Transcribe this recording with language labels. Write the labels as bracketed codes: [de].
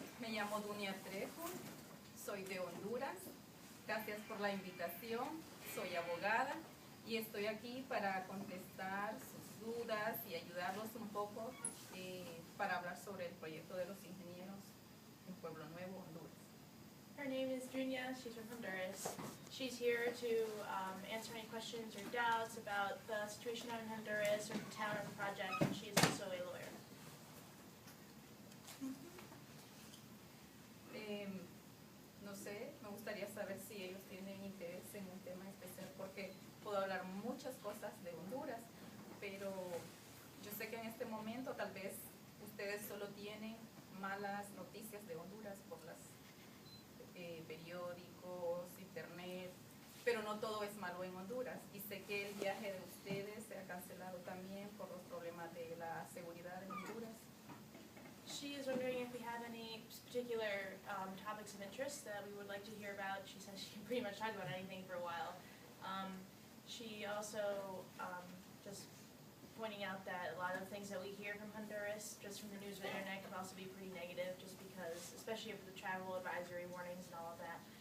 [es] llamo Dunia, soy de Honduras. Gracias por la invitación. Soy abogada y estoy aquí para contestar sus dudas y ayudarlos un poco para hablar sobre el proyecto de los ingenieros en Pueblo Nuevo, Honduras. [en] Her name is Dunia. She's from Honduras. She's here to answer any questions or doubts about the situation out in Honduras or the town or the project, and she is also a lawyer. [es] No sé, me gustaría saber si ellos tienen interés en un tema especial, porque puedo hablar muchas cosas de Honduras, pero yo sé que en este momento tal vez ustedes solo tienen malas noticias de Honduras por las periódicos, internet, pero no todo es malo en Honduras. Y sé que el viaje de ustedes se ha cancelado también por los problemas de la seguridad en Honduras. [en] She is wondering if we have any particular topics of interest that we would like to hear about. She says she can pretty much talk about anything for a while. She also just pointing out that a lot of the things that we hear from Honduras, just from the news and the internet, can also be pretty negative, just because, especially with the travel advisory warnings and all of that.